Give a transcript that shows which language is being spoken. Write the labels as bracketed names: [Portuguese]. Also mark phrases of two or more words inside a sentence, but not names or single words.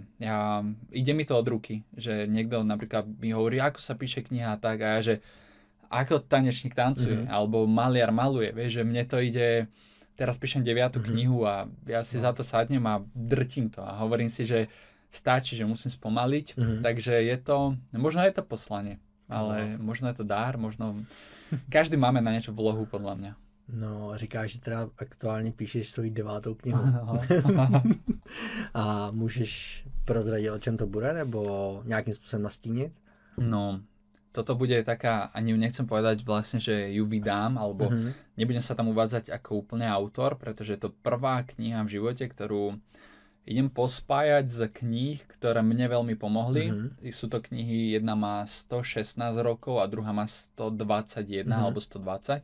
[Slovak] Ide mi to od ruky, že niekto napríklad mi hovorí, ako sa píše kniha a tak, a ja, že ako tanečník tancuje, alebo maliar maluje, vieš, že mne to ide, teraz píšem 9. knihu a ja si za to sadnem a drtím to a hovorím si, že stačí, že musím spomaliť, takže je to, možno je to poslanie, ale možno je to dár, možno každý máme na niečo vlohu, podľa mňa. No, [Czech] říkáš, že teda aktuálně píšeš svoji 9. knihu. A můžeš prozradit, o čem to bude, nebo nějakým způsobem nastínit? No, [Slovak] toto bude taká, ani nechcem povedať vlastne, že ju vydám, alebo nebudem sa tam uvádzať ako úplne autor, pretože je to prvá kniha v živote, ktorú idem pospájať z kníh, ktoré mne veľmi pomohli. Sú to knihy, jedna má 116 rokov a druhá má 121 alebo 120.